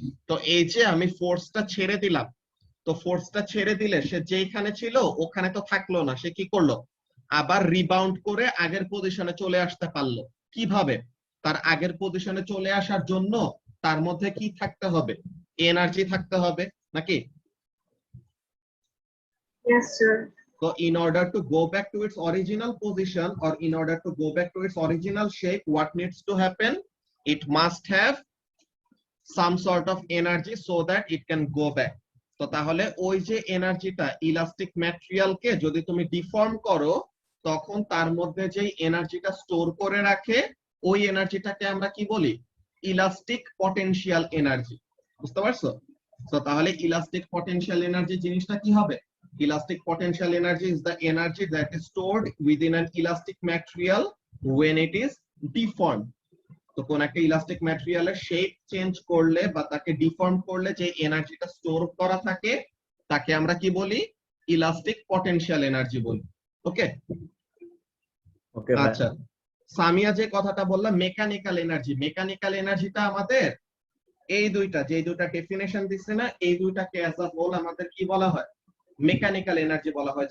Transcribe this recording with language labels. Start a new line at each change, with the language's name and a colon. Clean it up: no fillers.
Bangla: তো এই যে আমি ফোর্সটা ছেড়ে দিলাম, তো ফোর্সটা ছেড়ে দিলে সে যেখানে ছিল ওখানে তো থাকলো না, সে কি করলো, আবার রিবাউন্ড করে আগের পজিশনে চলে আসতে পারলো। কিভাবে? তার আগের পজিশনে চলে আসার জন্য তার মধ্যে কি থাকতে হবে, এনার্জি থাকতে হবে নাকি?
English: Yes, sir. So in order to go back to its original position, or in order to go back to its original shape, what needs to happen? It must have some sort of energy so that it can go back.
Bangla: তো তাহলে ওই যে এনার্জিটা, elastic ম্যাটেরিয়ালকে যদি তুমি deform করো, তখন তার মধ্যে যে এনার্জিটা স্টোর করে রাখে, ওই এনার্জিটাকে আমরা কি বলি, ইলাস্টিক পটেনশিয়াল এনার্জি। বুঝতে পারছো? তো তাহলে ইলাস্টিক পটেনশিয়াল এনার্জি জিনিসটা কি হবে?
English: Elastic potential energy is the energy that is stored within an elastic material when it is deformed.
Bangla: তো কোন একটা ইলাস্টিক ম্যাটেরিয়ালের শেপ চেঞ্জ করলে বা তাকে ডিফর্ম করলে যে এনার্জিটা স্টোর করা থাকে, তাকে আমরা কি বলি, ইলাস্টিক পটেনশিয়াল এনার্জি বলি। ওকে, ওকে আচ্ছা। সামিয়া যে কথাটা বললাম মেকানিক্যাল এনার্জি, মেকানিক্যাল এনার্জিটা আমাদের এই দুইটা, যে দুইটা ডেফিনেশন দিচ্ছে না, এই দুইটাকে অ্যাজ আ হোল আমাদের কি বলা হয়, মেকানিক্যাল এনার্জি বলা হয়।